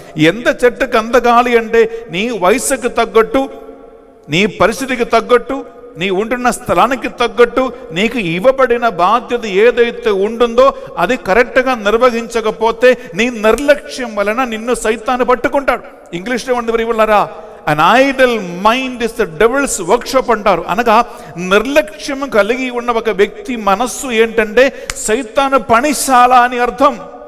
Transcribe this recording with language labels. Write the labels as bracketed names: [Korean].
[Telugu] ఎంత చెట్టుకు అంత గాలి అంటే నీ వయసుకు తగ్గట్టు, నీ పరిస్థితికి తగ్గట్టు, నీ ఉంటున్న స్థలానికి తగ్గట్టు నీకు ఇవ్వబడిన బాధ్యత ఏదైతే ఉంటుందో అది కరెక్ట్గా నిర్వహించకపోతే నీ నిర్లక్ష్యం వలన నిన్ను సైతాను పట్టుకుంటాడు. ఇంగ్లీష్లో ఉంది ప్రియులారా, [English] an idle mind is the devil's workshop [Telugu] అంటారు. అనగా నిర్లక్ష్యం కలిగి ఉన్న ఒక వ్యక్తి మనస్సు ఏంటంటే సైతాను పనిశాల అని అర్థం.